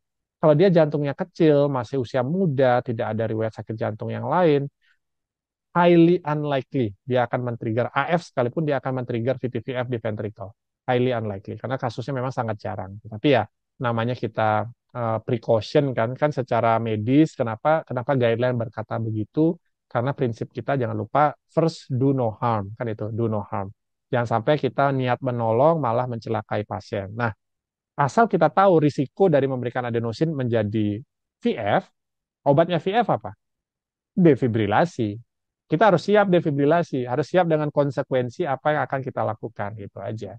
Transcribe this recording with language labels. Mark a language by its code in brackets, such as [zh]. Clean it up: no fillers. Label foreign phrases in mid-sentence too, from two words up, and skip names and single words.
[id] Kalau dia jantungnya kecil, masih usia muda, tidak ada riwayat sakit jantung yang lain, [en] highly unlikely [id] dia akan men-trigger AF sekalipun dia akan men-trigger VTVF di ventricle. [en] Highly unlikely [id] karena kasusnya memang sangat jarang. Tapi ya namanya kita precaution kan secara medis kenapa guideline berkata begitu? Karena prinsip kita jangan lupa [en] first do no harm [id] kan itu [en] do no harm. [id] Jangan sampai kita niat menolong malah mencelakai pasien. Nah, asal kita tahu risiko dari memberikan adenosin menjadi VF, obatnya VF apa? Defibrilasi. Kita harus siap defibrilasi, harus siap dengan konsekuensi apa yang akan kita lakukan, gitu aja.